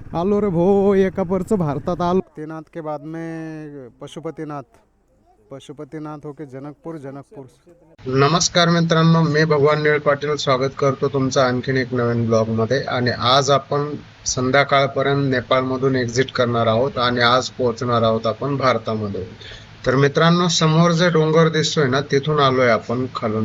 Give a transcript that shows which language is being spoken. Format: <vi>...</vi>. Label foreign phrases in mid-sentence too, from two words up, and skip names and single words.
<mr>आलो रे भो एका परच भारतात आलो।</mr> <hi>पशुपतिनाथ के बाद में पशुपतिनाथ होके जनकपुर।</hi> <mr>नमस्कार मित्रांनो, मी भगवान निळ पाटील स्वागत करतो तुमचं आणखीन एक नवीन ब्लॉग मध्ये। आणि आज आपण संध्याकाळपर्यंत नेपाळमधून एक्झिट करणार आहोत आणि आज पोहोचणार आहोत आपण भारतामध्ये। तर मित्रांनो, समोर जे डोंगर दिसतोय ना, तिथून आलोय आपण खालून।</mr>